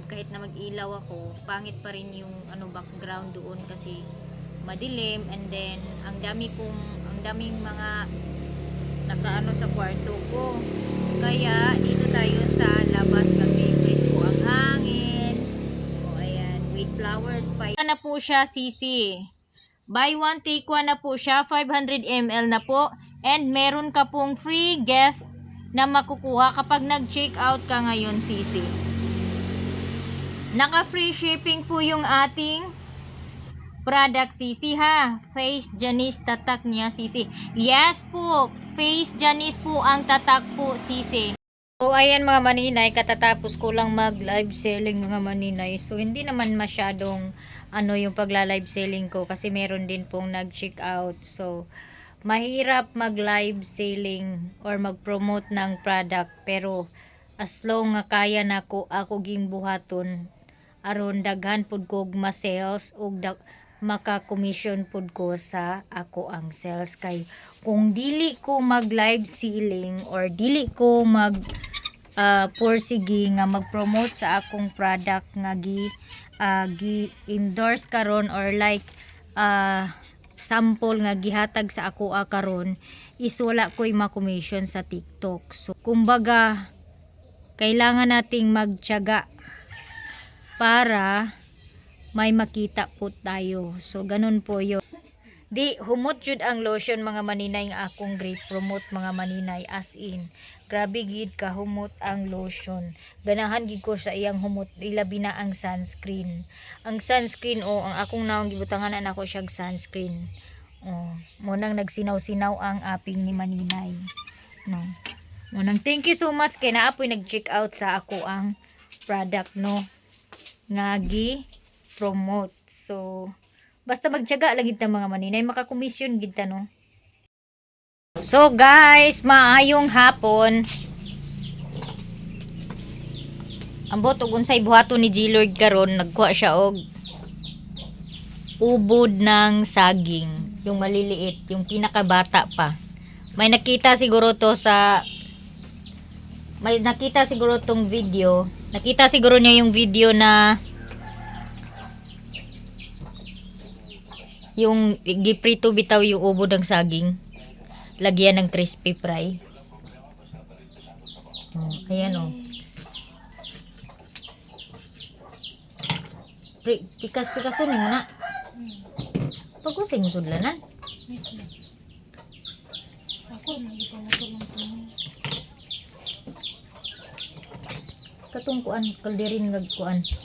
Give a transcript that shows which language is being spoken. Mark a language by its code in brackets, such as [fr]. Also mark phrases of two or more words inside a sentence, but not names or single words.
[tl] Kahit na mag-ilaw ako, pangit pa rin yung background doon kasi madilim. And then ang daming mga nakaano sa kwarto ko, kaya dito tayo sa labas kasi presko ang hangin. O ayan, with flowers pa na po siya, sisi. [en] Buy one take one [tl] na po siya, 500 ml na po, and meron ka pong [en] free gift [tl] na makukuha kapag nag-check out ka ngayon, sisi. Naka [en] free shipping [tl] po yung ating product, sisi, ha. Face Janice tatak niya, sisi. Yes po, Face Janice po ang tatak po, sisi. So ayan mga maninay, katatapos ko lang mag [en] live selling [tl] mga maninay. So hindi naman masyadong yung pagla- [en] live selling [tl] ko kasi meron din pong nag-check out. So mahirap mag live selling or mag-promote ng product, [ceb] pero [en] as long [ceb] nga kaya nako ako ging buhaton aron daghan pud kog ma-sales ug maka-commission pud ko sa ako ang sales. Kay kung dili ko mag [en] live selling [ceb] or dili ko mag porsige nga mag-promote sa akong product nga gi-endorse karon or like sample nga gihatag sa ako karon, is wala ko'y ma-commission sa TikTok. [tl] So kumbaga kailangan nating magtiyaga para may makita po tayo. So ganun po yun. [ceb] Di humot jud ang lotion mga maninay nga akong great promote mga maninay, as in grabe gid ka humot ang lotion. Ganahan gid ko sa iyang humot, ilabi na ang sunscreen. Ang sunscreen ang akong naong gibutangan na ako siyang sunscreen. Mo nang nagsinaw-sinaw ang aping ni maninay. No. Mo nang [en] thank you so much [ceb] kay naapoy nag-check out sa ako ang product, no, nga gi-promote. So basta magtiyaga lang gid ta mga maninay, maka-commission gid ta, no. So guys, maayong hapon. Ambot og unsay buhaton ni G-Lord karon, nagkuha siya og [tl] ubod ng saging, yung maliliit, yung pinakabata pa. May nakita siguro tong video. Nakita siguro niya yung video na yung giprito bitaw yung ubod ng saging. lagyan ng crispy fry. Ayan o. [ceb] Pikas-pikason mo na. Pag-usay mo sudlanan. Ako magipamutol lang sa mga. Katong kuan, kalderin nagkuan.